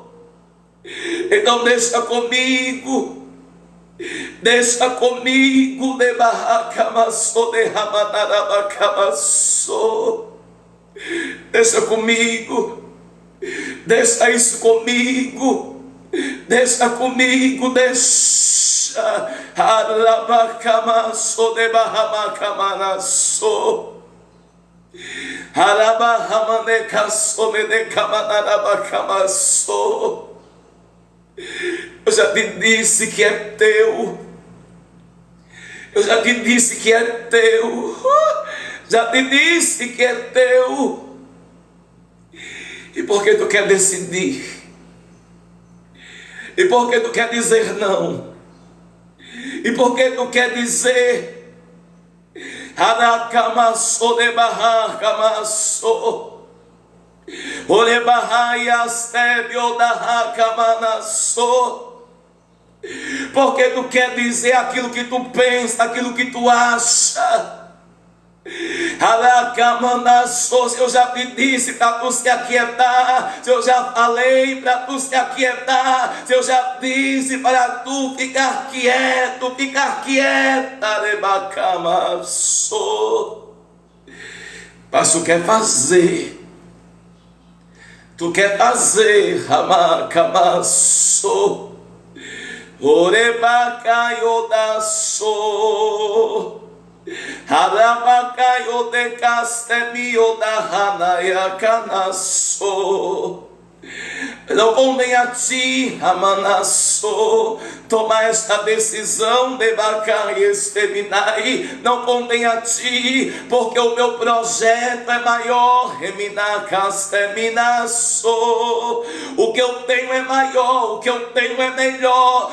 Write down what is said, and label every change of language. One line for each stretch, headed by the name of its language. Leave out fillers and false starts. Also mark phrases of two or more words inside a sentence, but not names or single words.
Portuguese: Então deixa comigo, de barracamaçô, de ramanarabacamaçô. Deixa comigo, deixa isso comigo, deixa. Arabacamaçô de barramacamanaçô, Arabahamanacaçô de camanarabacamaçô. Eu já te disse que é teu, já te disse que é teu. E por que tu quer decidir? E por que tu quer dizer não? E por que tu quer dizer Aracamaçô de barracamaçô, Orebarraias tebio da racamanaçô? Porque tu quer dizer aquilo que tu pensa, aquilo que tu acha. Aracamanaçô, se eu já te disse para tu se aquietar, se eu já falei para tu se aquietar, se eu já disse para tu ficar quieta, rebacamaçô. Mas tu quer fazer, ramacamaçô, orebacaiodaçô. Harabacaio de castemio da hanaya canaçô. Não convém a ti, Amanassô, tomar esta decisão de vacar e exterminar. Não convém a ti, porque o meu projeto é maior. O que eu tenho é maior, o que eu tenho é melhor.